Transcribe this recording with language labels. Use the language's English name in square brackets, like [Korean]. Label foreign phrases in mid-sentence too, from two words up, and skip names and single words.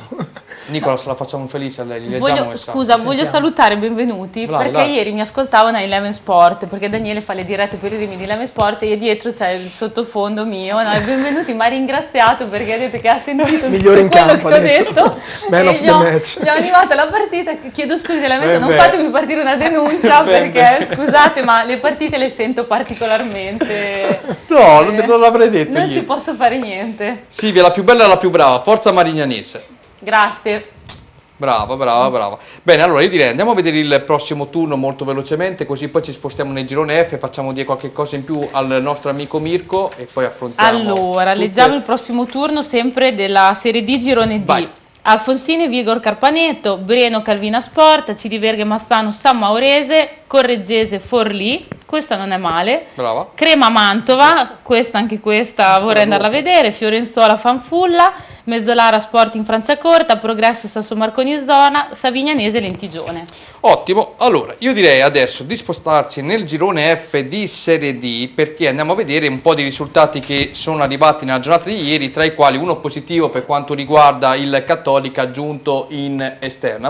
[Italian] Nicolas, la facciamo felice a lei, gli leggiamo un messaggio. Scusa, voglio salutare i benvenuti Vai, perché vai. ieri mi ascoltavano a Eleven Sport, perché Daniele fa le dirette per i rimi di Eleven Sport e dietro c'è il sottofondo mio, no? E benvenuti, mi ha ringraziato perché ha detto che ha sentito Migliore in tutto quello campo, che ho ha detto. detto [English] Man [Italian] e [English] of the match. [Italian] gli ho animato la partita. Chiedo scusi alla messa, non Beh. fatemi partire una denuncia Beh, perché scusate ma le partite le sento particolarmente. No, non l'avrei detto Non ieri. ci posso fare niente. Silvia, la più bella e la più brava, forza Marignanese. Grazie. Brava, brava, brava. Bene, allora io direi andiamo a vedere il prossimo turno molto velocemente, così poi ci spostiamo nel girone F, facciamo dire qualche cosa in più al nostro amico Mirko e poi affrontiamo. Allora, tutte- leggiamo il prossimo turno sempre della Serie D Girone D. Vai. Alfonsini, Vigor Carpaneto, Breno, Calvina Sport, Cidiverghe, Massano, San Maurese, Correggese, Forlì, questa non è male. Brava. Crema Mantova, anche questa vorrei andarla a vedere, Fiorenzuola Fanfulla, Mezzolara Sport in Franciacorta, Progresso Sasso Marconi Zona, Savignanese Lentigione. Ottimo, allora io direi adesso di spostarci nel girone F di Serie D perché andiamo a vedere un po' di risultati che sono arrivati nella giornata di ieri, tra i quali uno positivo per quanto riguarda il Cattolica giunto in esterna.